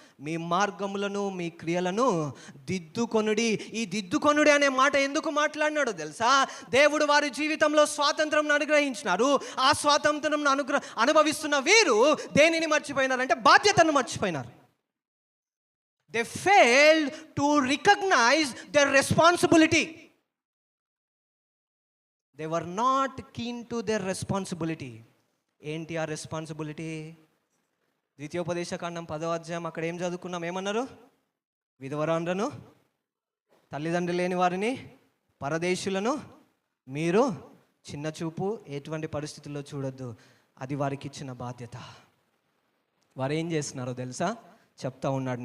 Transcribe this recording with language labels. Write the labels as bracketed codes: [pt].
[te] మీ మార్గములను, మీ క్రియలను దిద్దుకొనుడి. ఈ దిద్దుకొనుడి అనే మాట ఎందుకు మాట్లాడినాడో తెలుసా? దేవుడు వారి జీవితంలో స్వాతంత్రం అనుగ్రహించినారు. ఆ స్వాతంత్రం అనుభవిస్తున్న వీరు దేనిని మర్చిపోయినారంటే బాధ్యతను మర్చిపోయినారు. [en] They failed to recognize their responsibility. They were not keen to their responsibility. [te] ఏంటి ఆ రెస్పాన్సిబిలిటీ? ద్వితీయోపదేశకాండం 10వ అధ్యాయం అక్కడ ఏం చదువుకున్నాం? ఏమన్నారు? విధవరాండ్రను, తల్లిదండ్రులు లేని వారిని, పరదేశులను మీరు చిన్న చూపు ఎటువంటి పరిస్థితుల్లో చూడొద్దు. అది వారికి ఇచ్చిన బాధ్యత. వారు ఏం చేస్తున్నారో తెలుసా? చెప్తా ఉన్నాడు.